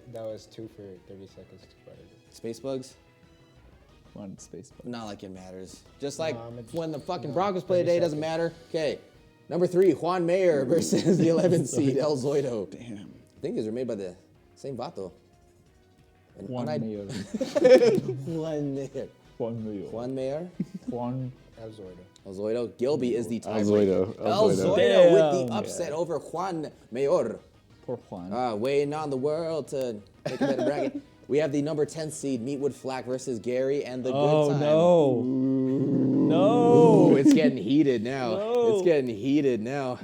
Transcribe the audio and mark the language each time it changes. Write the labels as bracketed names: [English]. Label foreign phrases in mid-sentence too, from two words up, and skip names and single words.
[English] That was 2 for 30 seconds to butter. Space Bugs? One space bug. Not like it matters. Just like it's- when the fucking no, Broncos play 30 today, it doesn't matter. Okay. Number 3, Juan Mayer versus the 11th seed, El Zoido. Damn. I think these are made by the same vato. And Juan Mayer. Juan Mayer. Juan Mayer. Juan Mayer. Juan. El Zoido. El Zoido. Gilby is the El tiebreaker. Zoido. El Zoido with the Damn. upset over Juan Mayor. Poor Juan. Waiting on the world to make a better bracket. We have the number 10 seed, Meatwood Flack versus Gary and the Oh, Good Time. no. Ooh, No. it's getting heated now. No. It's getting heated now.